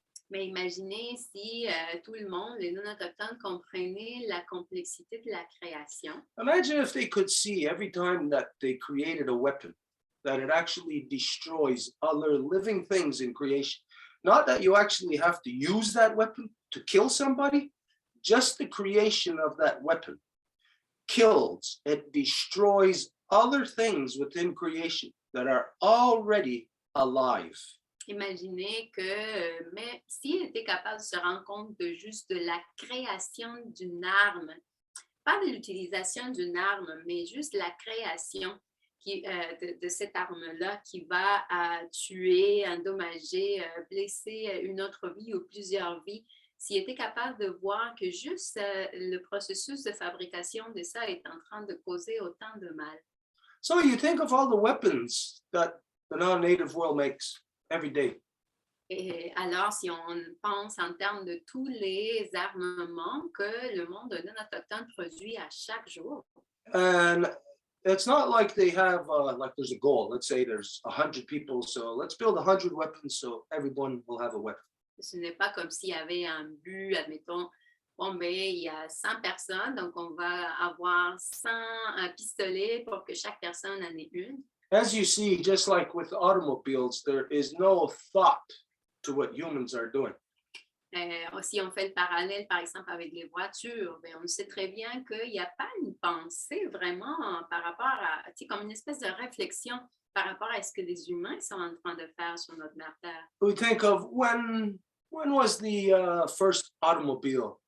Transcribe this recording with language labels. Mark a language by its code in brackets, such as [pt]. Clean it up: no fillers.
[fr] Mais imaginez si tout le monde, les non-autochtones, comprenaient la complexité de la création. [en] Imagine if they could see every time that they created a weapon, that it actually destroys other living things in creation. Not that you actually have to use that weapon to kill somebody, just the creation of that weapon kills, it destroys other things within creation that are already alive. [fr] Imaginez que, mais s'il était capable de se rendre compte de juste de la création d'une arme, pas de l'utilisation d'une arme, mais juste la création de cette arme-là qui va tuer, endommager, blesser une autre vie ou plusieurs vies, s'il était capable de voir que juste le processus de fabrication de ça est en train de causer autant de mal. [en] So you think of all the weapons that the non-native world makes every day. [fr] Et alors, si on pense en termes de tous les armements que le monde non autochtone produit à chaque jour. [en] And it's not like they have, like there's a goal. Let's say there's 100 people, so let's build 100 weapons so everyone will have a weapon. [fr] Ce n'est pas comme s'il y avait un but, admettons, bon, ben, il y a 100 personnes, donc on va avoir 100 pistolets pour que chaque personne en ait une. [en] As you see, just like with automobiles, there is no thought to what humans are doing. [fr] Si on fait le parallèle, par exemple, avec les voitures, ben, on sait très bien qu'il n'y a pas une pensée vraiment par rapport à, tu sais, comme une espèce de réflexion par rapport à ce que les humains sont en train de faire sur notre mère Terre. [en] We think of when was the first automobile?